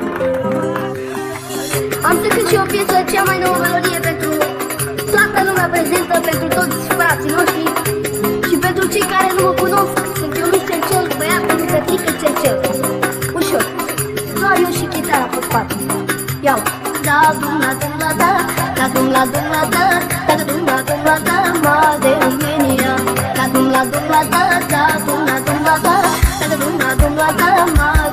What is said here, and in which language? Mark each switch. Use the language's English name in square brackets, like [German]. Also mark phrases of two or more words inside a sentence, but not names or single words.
[Romanian] Am să cânt și o piesă, cea mai nouă melodie pentru toată lumea prezentă, pentru toți frații noștri și pentru cei care nu mă cunosc. Sunt eu Luis Cercel, băiatul lui Petrică Cercel. Ușor, doar eu și chitara pe spate. Iau. Da dum la dum la da, da dum la dum la da, da dum la dum la da, Mademenia. Da dum la dum la da, da dum la dum la da, da dum la dum la da,